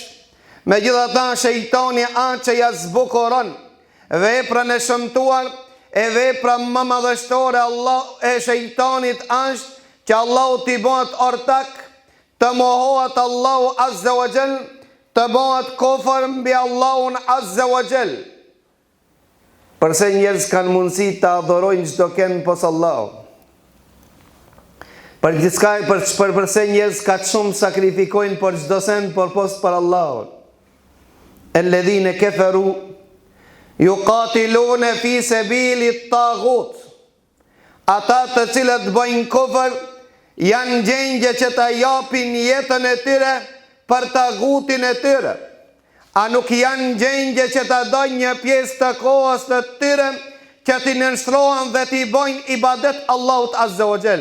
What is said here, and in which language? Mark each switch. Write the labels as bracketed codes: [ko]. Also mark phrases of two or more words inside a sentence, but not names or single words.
[sq] Megjithatë shejtani atë që ja zbukuron veprën e shëmtuar, e vepra më madhështore Allah e shejtanit është që Allahu t'i bëhet ortak, të mohohet Allahu [ar] عز وجل, [sq] të bëhet kofër mbi Allahun [ar] عز وجل. [sq] Përse njerëz kanë mundësi të adhurojnë çdo kënd pos Allahu. Përse njerëz ka shumë sakrifikojnë për çdo send por pos për Allahun. [ar] الذين كفروا يقاتلون في سبيل الطاغوت. [sq] Ata të cilët bëjnë kufër janë gjengje që ta japin jetën e tyre për taghutin e tyre. A nuk janë gjengje që ta dojnë një pjesë të kohës të tyre që t'i nënshtrohen dhe t'i bojnë ibadet Allahut [ar] عز وجل.